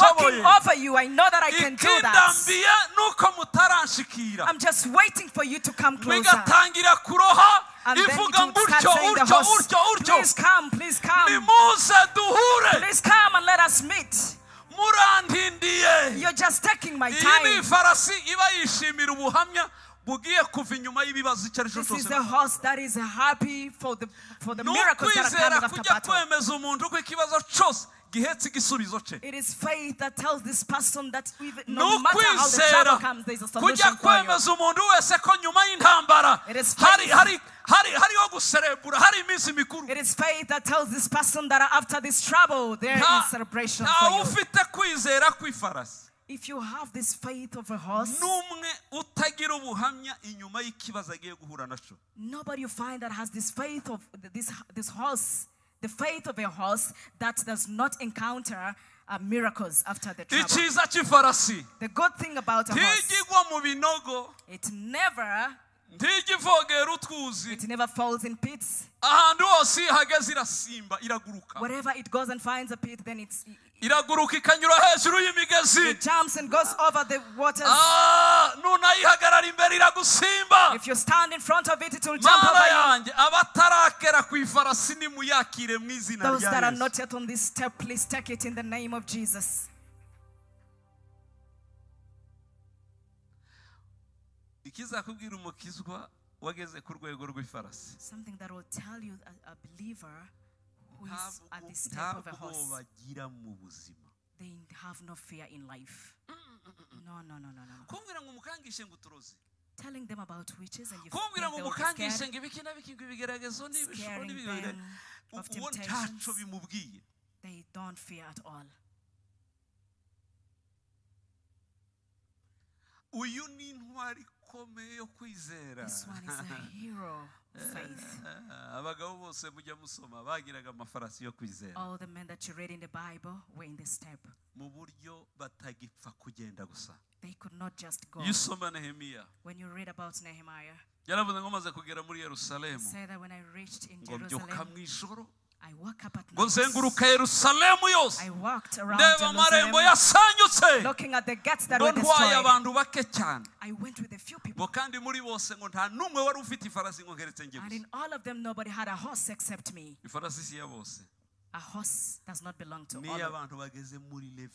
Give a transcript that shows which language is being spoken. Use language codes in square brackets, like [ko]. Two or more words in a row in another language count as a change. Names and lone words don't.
[en] Walking over you, I know that I can do that. I'm just waiting for you to come closer. And then it would start saying the horse, please come, please come. Please come and let us meet. You're just taking my time. [rw] bugiye kuva inyuma y'ibibazo icyo ari cyo [en] This is [rw] cyose. [en] a horse that is happy for the miracles that are coming after [rw] kujya [en] battle. [rw] kwemeza umuntu ko ikibazo cyose gihetse igisubizo cye. [en] It is faith that tells this person that even no matter how the trouble comes, there is a solution [rw] kujya [en] for you. [rw] kwemeza umuntu wese ko nyuma y'intambara hariho guserebura, hari iminsi mikuru. [en] It is faith that tells this person that after this trouble there is celebration for you. [rw] ufite kwizera kw'ifarasi. [en] If you have this faith of a horse, [rw] n'umwe utagira ubuhamya inyuma y'ikibazo agiye guhura naco. [en] Nobody you find that has this faith of this horse, the faith of a horse that does not encounter miracles after the trouble. [rw] Icyiza cy'ifarasi. [en] The good thing about a horse, [rw] ntigigwa mu binogo. [en] it never falls in pits. [rw] Ahantu hose ihageze irasimba, iraguruka. [en] Wherever it goes and finds a pit, then [rw] iraguruka ikanyura hejuru y'imigezi. [en] it jumps and goes over the waters. [rw] Nunayihagarara imbere iragusimba. [en] If you stand in front of it, it will jump over you. [rw] yanjye abatarakera ku ifarasi nimuyakire mu izina rya Yesu. [en] Those that are not yet on this step, please take it in the name of Jesus. [rw] Ikizakubwira umukizwa wageze ku rwego rw'ifarasi. [en] Something that will tell you a believer who is at this step of a horse. They have no fear in life. No. [rw] Kumbwira ngo mukangishe ngo turozi. [en] Telling them about witches and you [rw] kumbwira ngo [en] feel [rw] mukangishe ngo ibikina bikigeragezo n'ibishobora n'ibigeragezo. [en] Of temptations. They don't fear at all. [rw] Uyu ni intwari ikomeye yo kwizera. [en] This one is a hero of faith. [rw] Abagabo bose mujya musoma bagiraga amafarasi yo kwizera. [en] All the men that you read in the Bible were in this step. [rw] Mu buryo batagipfa kugenda gusa. [en] They could not just go. [rw] Yusoma Nehemiya. [en] When you read about Nehemiah, [rw] yaravuze ngo maze kugera muri Yerusalemu. [en] Say that when I reached in Jerusalem, I woke up at night. [rw] Nzenguruka Yerusalemu yose. [en] I walked around Jerusalem, looking at the gates that were destroyed. I went with a few people. And in all of them, nobody had a horse except me. A horse does not belong to all of them.